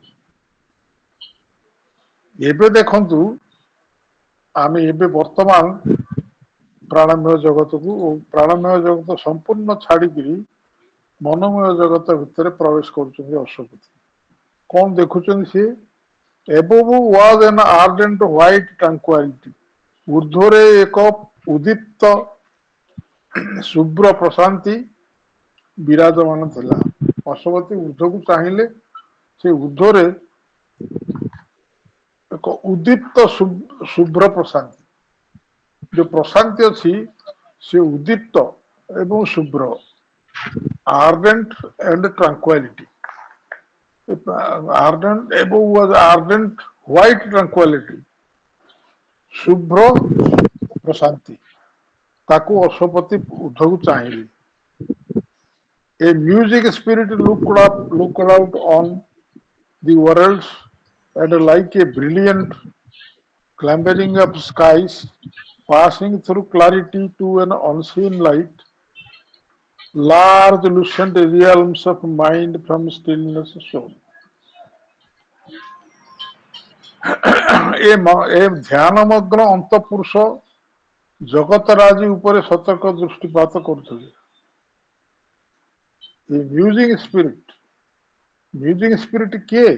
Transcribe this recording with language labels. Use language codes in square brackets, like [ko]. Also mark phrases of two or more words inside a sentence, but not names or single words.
[or] ଏବେ ଦେଖନ୍ତୁ, ଆମେ ଏବେ ବର୍ତ୍ତମାନ ପ୍ରାଣମୟ ଜଗତକୁ ଓ ପ୍ରାଣମୟ ଜଗତ ସମ୍ପୂର୍ଣ୍ଣ ଛାଡିକିରି ମନୋମୟ ଜଗତ ଭିତରେ ପ୍ରବେଶ କରୁଛନ୍ତି ଅଶ୍ୱପତି। କଣ ଦେଖୁଛନ୍ତି ସିଏ? [en] Above was an ardent white tranquility, [or] ଊର୍ଧ୍ୱରେ ଏକ ଉଦ୍ଦୀପ୍ତ ଶୁଭ୍ର ପ୍ରଶାନ୍ତି ବିରାଜମାନ ଥିଲା। ଅଶ୍ୱପତି ଊର୍ଧ୍ୱକୁ ଚାହିଁଲେ, ସେ ଊର୍ଧ୍ୱରେ ଏକ ଉଦ୍ଦୀପ୍ତ ଶୁଭ୍ର ପ୍ରଶାନ୍ତି, ଯୋଉ ପ୍ରଶାନ୍ତି ଅଛି ସେ ଉଦ୍ଦୀପ୍ତ ଏବଂ ଶୁଭ୍ର, [en] ardent and tranquility। ardent above was ardent white tranquility, [or] ଶୁଭ୍ର ପ୍ରଶାନ୍ତି, ତାକୁ ଅଶ୍ୱପତି ଊର୍ଧ୍ୱକୁ ଚାହିଁଲେ। [en] A music spirit looked out on the worlds, and like a brilliant clambering of skies passing through clarity to an unseen light, large lucent realms of mind from stillness show. [or] ଏ ଧ୍ୟାନମଗ୍ନ ଅନ୍ତଃପୁରୁଷ ଜଗତରାଜି ଉପରେ ସତର୍କ ଦୃଷ୍ଟିପାତ କରୁଥିଲେ। ଏ [en] musing spirit [or] କିଏ?